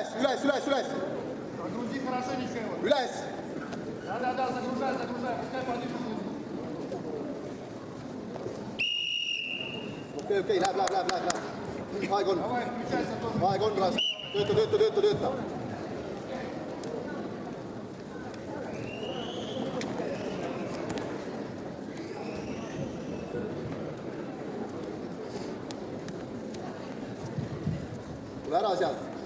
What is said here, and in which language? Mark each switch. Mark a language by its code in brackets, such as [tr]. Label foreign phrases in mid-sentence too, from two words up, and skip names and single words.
[ru] Загрузи хорошенечко его. [et] Üles! [ru] Да, загружай, пускай подышит. [et] Okei, läheb. Aeg on. [ru] Давай, включайся тоже. [et] Aeg on, Ras. Tööta. Tule ära sealt.